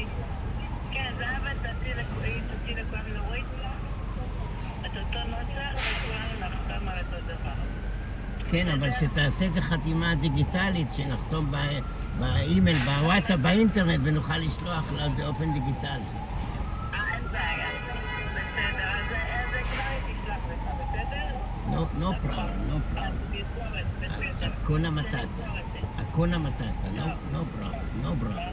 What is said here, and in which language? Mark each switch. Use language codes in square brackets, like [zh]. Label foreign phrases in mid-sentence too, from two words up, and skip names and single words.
[he] כן, זה היה תוציא לכולם להוריד את אותו נוסח וכולנו נחתם על אותו דבר. כן, אבל שתעשה את זה חתימה דיגיטלית, שנחתום באימייל, בוואטסאפ, באינטרנט, ונוכל לשלוח לה באופן דיגיטלי. אין בעיה. בסדר, אז זה כבר תשלח לך, בסדר? [en] No problem, no problem. [sw] Hakuna matata. Hakuna matata, [en] no problem, no problem.